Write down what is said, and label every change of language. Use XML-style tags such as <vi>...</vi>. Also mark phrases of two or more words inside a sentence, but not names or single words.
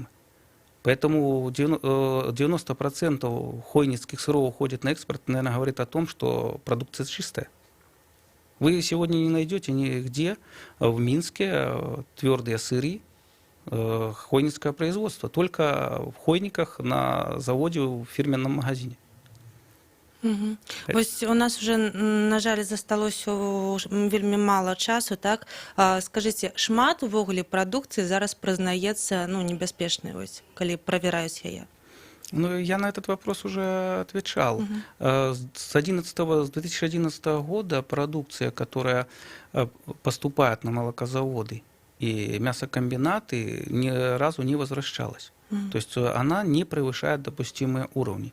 <ru>Поэтому 90% хойницких сыров уходит на экспорт, наверное, говорит о том, что продукция чистая. Вы сегодня не найдете нигде в Минске твердые сыры хойницкое производство, только в Хойниках на заводе в фирменном магазине.</ru> <be>Вось у нас уже, на жаль, засталося вельмі мало часу, так? Скажите, шмат увогуле прадукцыі зараз прызнаецца, ну, небяспечнай, вось, калі правяраюць яе? Ну,</be> <ru>я на этот вопрос уже отвечал. С 2011 года продукция, которая поступает на молокозаводы и мясокомбинаты, ни разу не возвращалась. То есть она не превышает допустимые уровни.</ru>